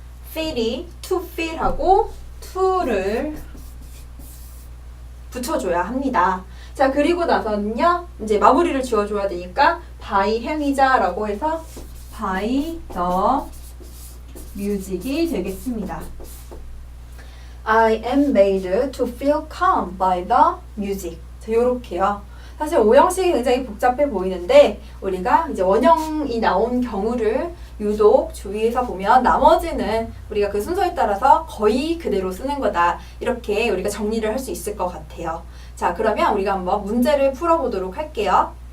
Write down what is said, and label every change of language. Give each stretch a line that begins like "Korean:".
Korean: feel이 to feel 하고 to를 붙여줘야 합니다. 자, 그리고 나서는요, 이제 마무리를 지어줘야 되니까 by 행위자라고 해서 by the music 이 되겠습니다.
English: I am made to feel calm by the music.
Korean: 자, 요렇게요. 사실 오형식이 굉장히 복잡해 보이는데 우리가 이제 원형이 나온 경우를 유독 주의해서 보면 나머지는 우리가 그 순서에 따라서 거의 그대로 쓰는 거다. 이렇게 우리가 정리를 할 수 있을 것 같아요. 자, 그러면 우리가 한번 문제를 풀어보도록 할게요.